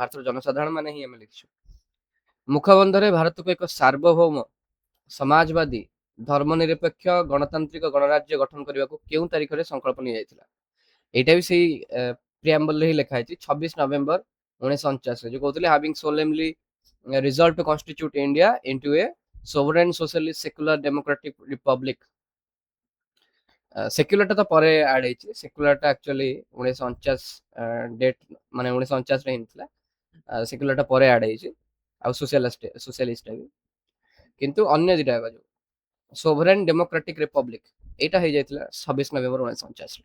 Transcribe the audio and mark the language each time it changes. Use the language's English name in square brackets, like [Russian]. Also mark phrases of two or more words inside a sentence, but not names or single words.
[Odia] ଭାରତର ଜନସାଧାରଣ ମାନେ ହିଁ ଆମେ ଲେଖିଛୁ। ମୁଖବନ୍ଧରେ ଭାରତକୁ ଏକ ସାର୍ବଭୌମ ସମାଜବାଦୀ ଧର୍ମନିରପେକ୍ଷ ଗଣତାନ୍ତ୍ରିକ ଗଣରାଜ୍ୟ ଗଠନ କରିବାକୁ କେଉଁ ତାରିଖରେ ସଂକଳ୍ପ ନିଆଯାଇଥିଲା? ଏଇଟା ବି ସେଇ ପ୍ରିଆମ୍ବଲରେ ହିଁ ଲେଖା ହେଇଛି 26 ନଭେମ୍ବର 1949 ରେ ଯୋଉ କହୁଥିଲେ [English] Having solemnly resolved to constitute India into a sovereign socialist secular democratic republic. [Odia] ସେକ୍ୟୁଲାରଟା ତ ପରେ ଆଡ୍ ହେଇଛି। ସେକ୍ୟୁଲାରଟା ଆକ୍ଚୁଆଲି 1949 ଡେଟ୍ ମାନେ 1949 ରେ ହେଇଥିଲା। ସେକ୍ୟୁଲାରଟା ପରେ ଆଡ୍ ହେଇଛି। ଆଉ ସୋସିଆଲିଷ୍ଟ ବି, କିନ୍ତୁ ଅନ୍ୟ ଦିଟା ଯୋଉ [English] sovereign democratic republic [Odia] ଏଇଟା ହେଇଯାଇଥିଲା 26 ନଭେମ୍ବର 1949 ରେ।